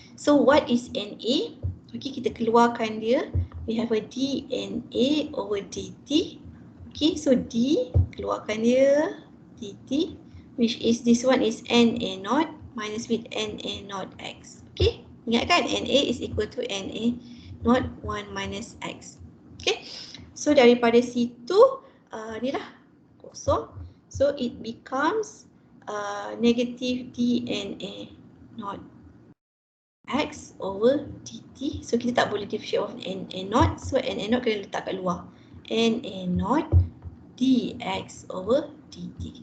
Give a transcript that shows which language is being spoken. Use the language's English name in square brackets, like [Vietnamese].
[English] So what is NA? Okay, [Malay] kita keluarkan dia. [English] We have a dNA over dt. Okay, so D, [Malay] keluarkan dia, [English] dt, which is this one is NA0 minus with NA0 X. Okay, [Malay] ingatkan [English] NA is equal to NA0 1 minus X. [Malay] Okay, so daripada situ, ni lah kosong. [English] So it becomes negative dNA not X over dt. [Malay] So kita tak boleh [English] differentiate of [Malay] NA0. So NA0 kena letak kat luar. [English] NA0 dx over dt.